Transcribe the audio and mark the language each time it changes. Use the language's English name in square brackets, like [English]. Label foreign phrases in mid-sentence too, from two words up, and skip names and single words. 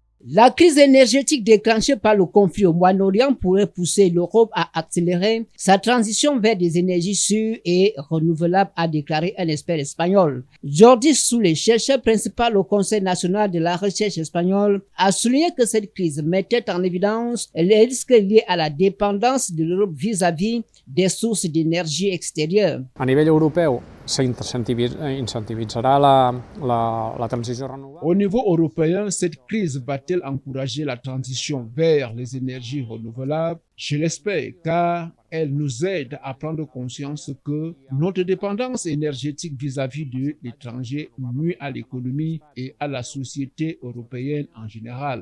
[French] La crise énergétique déclenchée par le conflit au Moyen-Orient pourrait pousser l'Europe à accélérer sa transition vers des énergies sûres et renouvelables, a déclaré un expert espagnol. Jordi Soule, chercheur principal au Conseil national de la recherche espagnol, a souligné que cette crise mettait en évidence les risques liés à la dépendance de l'Europe vis-à-vis des sources d'énergie extérieures. [Catalan] A nivell europeu s'incentivitzarà la transició renovable. [French] Au niveau européen, cette crise va-t-elle encourager la transition vers les énergies renouvelables? Je l'espère, car elle nous aide à prendre conscience que notre dépendance énergétique vis-à-vis de l'étranger nuit à l'économie et à la société européenne en général.